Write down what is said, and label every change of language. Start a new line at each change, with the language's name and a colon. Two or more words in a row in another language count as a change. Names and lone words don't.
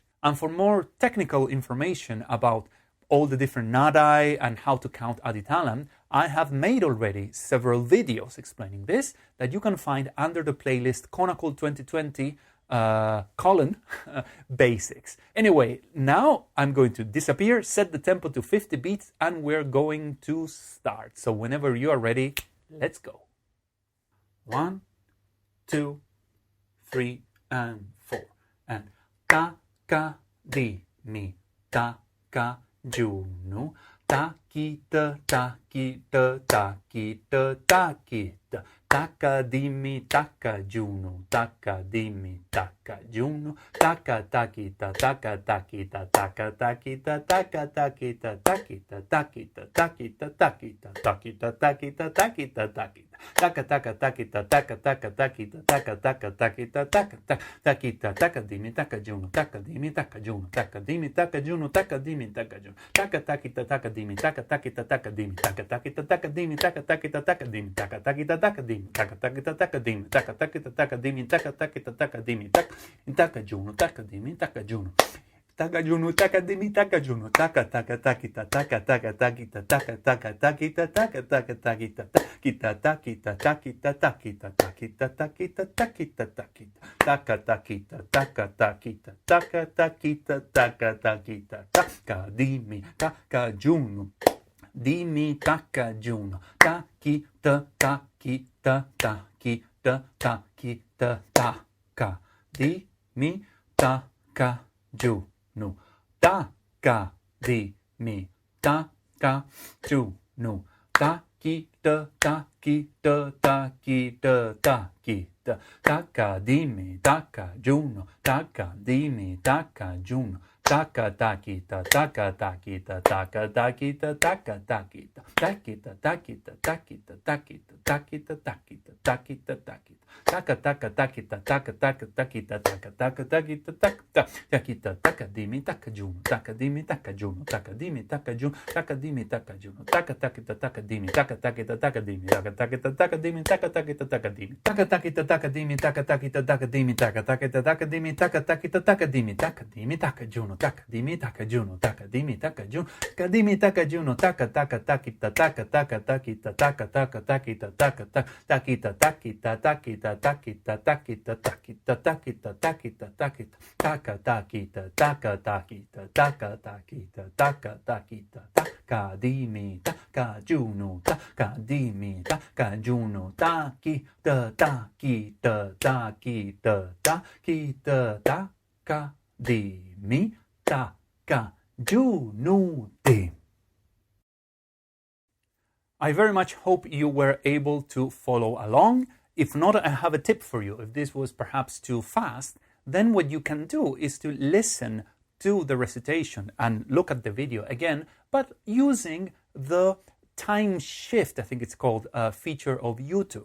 English: And for more technical information about all the different nadai and how to count Aditalam, I have made already several videos explaining this that you can find under the playlist Konnakol 2020 basics. Anyway, now I'm going to disappear, set the tempo to 50 beats, and we're going to start. So whenever you are ready, let's go. 1, 2, 3, and 4. And ta ka di mi ta ka junu, takita, takita, takita, takita, takadimi, takajunu, takadimi, takajunu, takatakita, takatakita, takatakita, takatakita, takita, takita, takita, takita, takita, takita, takita, takita. taka taka takita taka taka takita taka taka takita taka takita taka dimi taka juno taka dimi taka juno taka dimi taka juno taka dimi taka juno taka takita taka dimi taka takita taka dimi taka takita taka dimi taka takita taka dimi taka takita taka dimi taka takita taka dimi taka takita taka dimi taka takita taka dimi taka juno taka dimi taka juno taka juno taka dimi taka juno taka taka takita taka taka takita taka taka takita taka taka takita takita takita takita takita takita takita takita takita taka takita taka takita taka takita taka takita taka dimi taka juno dimi taka juno takita takita takita takita taka dimi taka juno no taka dimi taka juno takita takita takita takita taka dimi taka juno taka dimi taka juno taka takita taka takita taka takita taka takita takita takita takita takita takita takita takita takita taka taka takita taka taka takita taka taka takita taka takita taka dimi taka juno taka dimi taka juno taka dimi taka juno taka dimi taka juno taka takita taka dimi taka takita taka dimi taka takita taka dimi taka takita taka dimi taka takita taka dimi taka takita taka dimi taka takita taka dimi taka takita taka dimi taka dimi taka juno taka dimi taka juno taka dimi taka juno taka dimi taka juno taka taka takita taka taka takita taka taka takita taka takita takita takita takita takita takita takita takita takita taka takita taka takita taka takita taka takita taka dimi taka juno taka dimi taka juno takita takita takita takita taka dimi taka juno de. I very much hope you were able to follow along. If not, I have a tip for you. If this was perhaps too fast, then what you can do is to listen to the recitation and look at the video again, but using the time shift, I think it's called, feature of YouTube.